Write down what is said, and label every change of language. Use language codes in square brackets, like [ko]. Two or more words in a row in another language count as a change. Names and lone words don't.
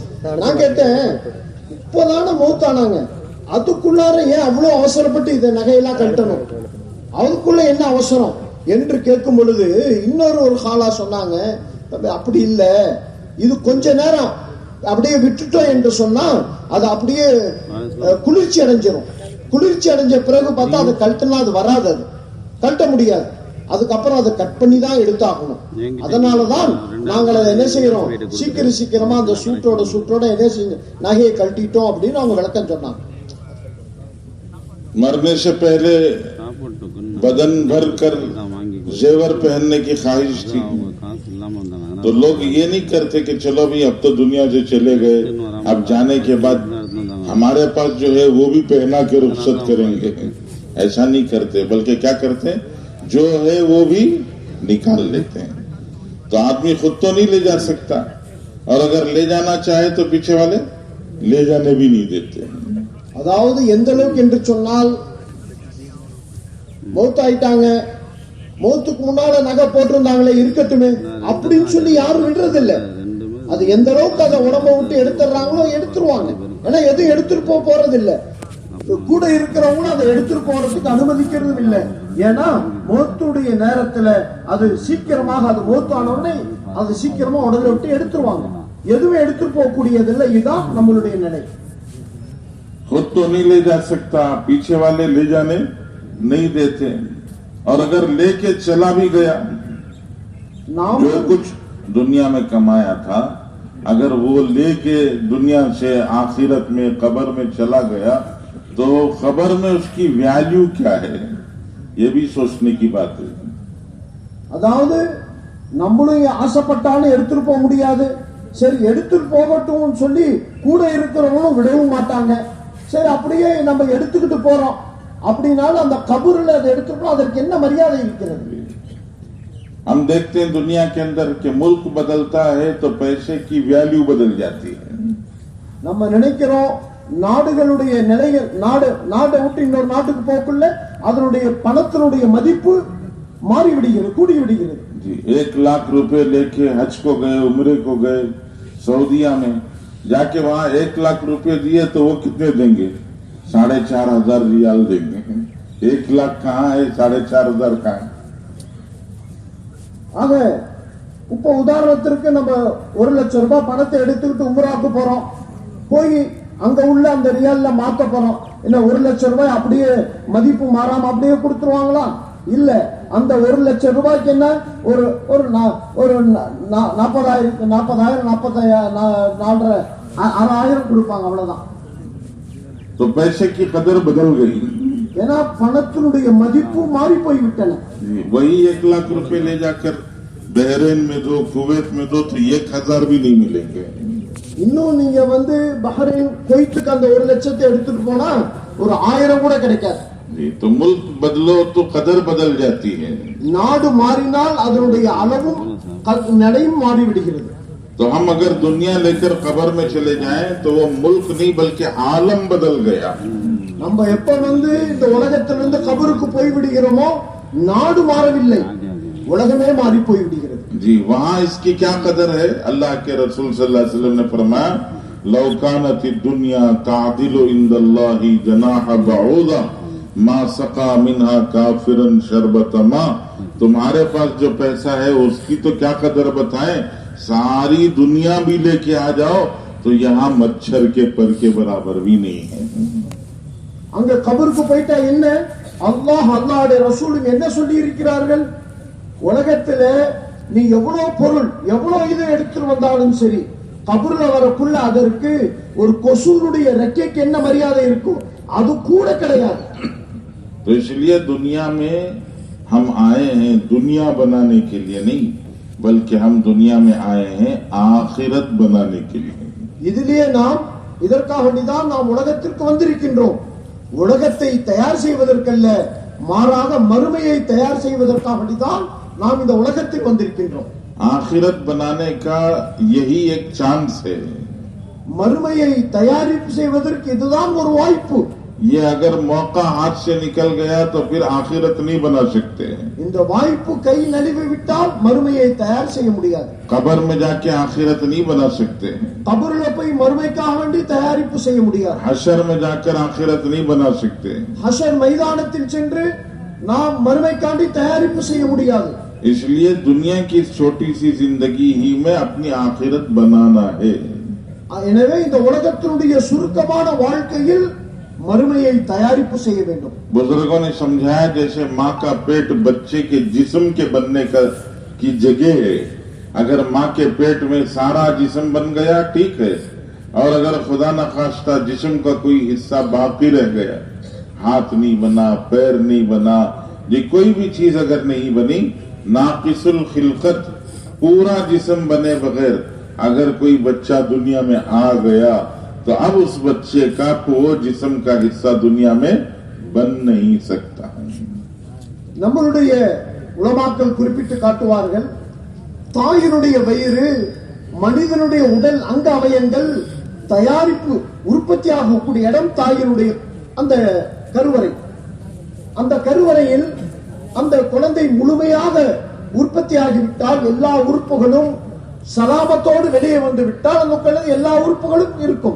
[ta] நான் கேட்டேன், இப்பதான மௌத்தானாங்க, அதுக்குள்ளார ஏன் அவ்வளவு அவசரப்பட்டு இந்த நகையெல்லாம் கட்டணும், அதுக்குள்ள என்ன அவசரம் என்று கேட்கும் பொழுது இன்னொரு ஹாலா சொன்னாங்க, அப்படி இல்ல, இது கொஞ்ச நேரம் அப்படியே விட்டுட்டோம் என்று சொன்னா அது அப்படியே குளிர்ச்சி அடைஞ்சிரும். குளிர்ச்சி அடைஞ்ச பிறகு பார்த்தா அதை கழட்டினா அது வராது, அது கழட்ட முடியாது. அதுக்கப்புறம் அதை கட் பண்ணி தான் எடுத்தாகணும். அதனாலதான் நாங்கள் அதை என்ன செய்யறோம், சீக்கிரமா அந்த சூட்டோட என்ன செஞ்சு நகையை கழட்டிட்டோம் அப்படின்னு அவங்க விளக்கம் சொன்னாங்க. [ur] مرنے سے پہلے بدن بھر کر زیور پہننے کی خواہش تھی، تو لوگ یہ نہیں کرتے کہ چلو بھائی اب تو دنیا سے چلے گئے، اب جانے کے بعد ہمارے پاس جو ہے وہ بھی پہنا کے رخصت کریں گے. ایسا نہیں کرتے، بلکہ کیا کرتے ہیں، جو ہے وہ بھی نکال لیتے ہیں. تو آدمی خود تو نہیں لے جا سکتا، اور اگر لے جانا چاہے تو پیچھے والے لے جانے بھی نہیں دیتے. [ta] அதாவது எந்த அளவுக்கு என்று சொன்னால், மௌத்தாயிட்டாங்க, மௌத்துக்கு முன்னால நகை போட்டிருந்தாங்களே இருக்கட்டுமே அப்படின்னு சொல்லி யாரும் விடுறது இல்ல. அது எந்த அளவுக்கு அதை உடம்ப விட்டு எடுத்துறாங்களோ எடுத்துருவாங்க. ஏன்னா எதுவும் எடுத்துட்டு போறது இல்ல, கூட இருக்கிறவங்களும் அதை எடுத்துட்டு போறதுக்கு அனுமதிக்கிறதும் இல்லை. ஏன்னா மௌத்துடைய நேரத்துல அது சீக்கிரமாக, அது மௌத்தான உடனே அது சீக்கிரமா உடலை விட்டு எடுத்துருவாங்க. எதுவும் எடுத்துட்டு போக கூடியதில்லை. இதுதான் நம்மளுடைய நிலை. [ur] خود تو نہیں لے جا سکتا، پیچھے والے لے جانے نہیں دیتے، اور اگر لے کے چلا بھی گیا، جو کچھ دنیا میں کمایا تھا اگر وہ لے کے دنیا سے آخرت میں قبر میں چلا گیا، تو قبر میں اس کی ویلیو کیا ہے، یہ بھی سوچنے کی بات ہے. [ta] அதாவது நம்மளும் ஆசைப்பட்டாலும் எடுத்துட்டு போக முடியாது. சரி எடுத்துட்டு போகட்டும் சொல்லி கூட இருக்கிறவங்களும் விடவும் மாட்டாங்க. சரி அப்படியே நம்ம எடுத்துக்கிட்டு போறோம் அப்படின்னாலும் அந்த கபூர்ல அதை எடுத்துட்டோம், அதற்கு என்ன மரியாதை இருக்கிறது? [ur] ہم دیکھتے ہیں دنیا کے اندر کہ ملک بدلتا ہے تو پیسے کی ویلیو بدل جاتی ہے. [ta] நம்ம நினைக்கிறோம் நாடுகளுடைய நிலைகள், நாடை விட்டு இன்னொரு நாட்டுக்கு போக்குள்ள அதனுடைய பணத்தினுடைய மதிப்பு மாறி விடுகிறது, கூடி விடுகிறது. [ur] 1 لاکھ روپے لے کے حج کو گئے، عمرے کو گئے سعودیہ میں، جا کے وہاں 1 لاکھ روپے دیے تو وہ کتنے دیں گے? 4,500 ریال دیں گے۔ 1 لاکھ کہاں ہے، 4,500 کہاں ہے? [ta] ஆக இப்ப உதாரணத்திற்கு நம்ம 1 லட்சம் ரூபாய் பணத்தை எடுத்துக்கிட்டு உம்ராக்கு போறோம், போய் அங்க உள்ள அந்த ரியால்ல மாத்த போறோம். என்ன 1 லட்சம் ரூபாய் அப்படியே மதிப்பு மாறாம அப்படியே கொடுத்துருவாங்களா? இல்ல, அந்த 1 லட்சம் ரூபாய்க்கு என்ன ஒரு 40,000 கொடுப்பாங்க, அவ்வளவுதான். [ur] تو پیسے کی قدر بدل گئی, [ta] ஏன்னா பணத்தினுடைய மதிப்பு மாறி போய்விட்டன. [ur] وہی 1 لاکھ روپے لے جا کر بحرین میں دو، کویت میں دو، تو 1,000 بھی نہیں ملیں گے. [ta] இன்னும் நீங்க பஹ்ரைன், குவைத்துக்கு அந்த 1 லட்சத்தை எடுத்துட்டு போனா ஒரு 1000 கூட கிடைக்காது. [ur] تو ملک بدلو تو قدر بدل جاتی ہے. [ta] நாடு மாறினால் அதனுடைய அளவும் நடையும் மாறி விடுகிறது. [ur] تو ہم اگر دنیا لے کر قبر میں چلے جائیں تو وہ ملک نہیں بلکہ عالم بدل گیا. [ta] நம்ம எப்ப இந்த உலகத்திலிருந்து கபருக்கு போய் விடுகிறோமோ நாடு மாறவில்லை, உலகமே மாறி போய் விடுகிறது. [ur] جی، وہاں اس کی کیا قدر ہے؟ اللہ کے رسول [ar] صلى الله عليه وسلم [ur] نے فرمایا, [ar] لو كانت دنيا تعدل عند الله جناح بعوضة ما سقى منها كافرا شربة ماء. [ur] تمہارے پاس جو پیسہ ہے اس کی تو کیا قدر بتائیں، ساری دنیا بھی لے کے آ جاؤ تو یہاں مچھر کے پر کے برابر بھی نہیں ہے. [ta] அங்க கபருக்கு போயிட்டா என்ன, அல்லாஹ்வுடைய ரசூலும் என்ன சொல்லி இருக்கிறார்கள்? உலகத்துல நீ எவ்வளவு பொருள், எவ்வளவு இதை எடுத்துட்டு வந்தாலும் சரி, கபர்ல வரக்குள்ள அதற்கு ஒரு கொசுனுடைய ரெக்கைக்கு என்ன மரியாதை இருக்கும், அது கூட கிடையாது. [ur] تو اس لیے دنیا میں ہم آئے ہیں دنیا بنانے کے لیے نہیں، بلکہ ہم دنیا میں آئے ہیں آخرت بنانے کے لیے. [ta] இதிலேயே நாம் இதற்காக வேண்டிதான் நாம் உலகத்திற்கு வந்திருக்கின்றோம். உலகத்தை தயார் செய்வதற்கல்ல, மாறாக மறுமையை தயார் செய்வதற்காக வேண்டிதான் நாம் இந்த உலகத்தில் வந்திருக்கின்றோம். [ur] آخرت بنانے کا یہی ایک چانس ہے. [ta] மறுமையை தயாரிப்பு செய்வதற்கு இதுதான் ஒரு வாய்ப்பு. [ur] یہ اگر موقع ہاتھ سے نکل گیا تو پھر آخرت نہیں بنا سکتے. [ta] இந்த வாய்ப்பு கை நழுவி விட்டால் மறுமையை தயார் செய்ய முடியாது. [ur] قبر میں جا کے آخرت نہیں بنا سکتے. [ta] கபர்ல போய் மறுமைக்காக வேண்டி தயாரிப்பு செய்ய முடியாது. [ur] حشر میں جا کر آخرت نہیں بنا سکتے. [ta] ஹஷர் மைதானத்தில் சென்று நாம் மறுமைக்காண்டி தயாரிப்பு செய்ய முடியாது. [ur] اس لیے دنیا کی چھوٹی سی زندگی ہی میں اپنی آخرت بنانا ہے. [ta] எனவே இந்த உலகத்தினுடைய சுருக்கமான வாழ்க்கையில் மறுமையை தயாரிப்பு செய்ய வேண்டும். [ur] بزرگوں نے سمجھایا جیسے ماں کا پیٹ بچے کے جسم کے بننے کی جگہ ہے. اگر ماں کے پیٹ میں سارا جسم بن گیا ٹھیک ہے، اور اگر خدا نہ خواستہ جسم کا کوئی حصہ باقی رہ گیا، ہاتھ نہیں بنا، پیر نہیں بنا، یہ کوئی بھی چیز اگر نہیں بنی، ناقص الخلقت، پورا جسم بنے بغیر اگر کوئی بچہ دنیا میں آ گیا تو اب اس بچے کا وہ جسم کا حصہ دنیا میں بن نہیں سکتا. [ta] நம்மளுடைய உலமாக்கள் குறிப்பிட்டு காட்டுவார்கள், தாயினுடைய வயிறு மனிதனுடைய உடல் அங்க அவயங்கள் தயாரிப்பு உற்பத்தி ஆகக்கூடிய இடம் தாயினுடைய அந்த கருவறை. அந்த கருவறையில் அந்த குழந்தை முழுமையாக உற்பத்தி ஆகிவிட்டால், எல்லா உறுப்புகளும் சலாமத்தோடு வெளியே வந்து விட்டால் அந்த குழந்தை எல்லா உறுப்புகளும் இருக்கும்.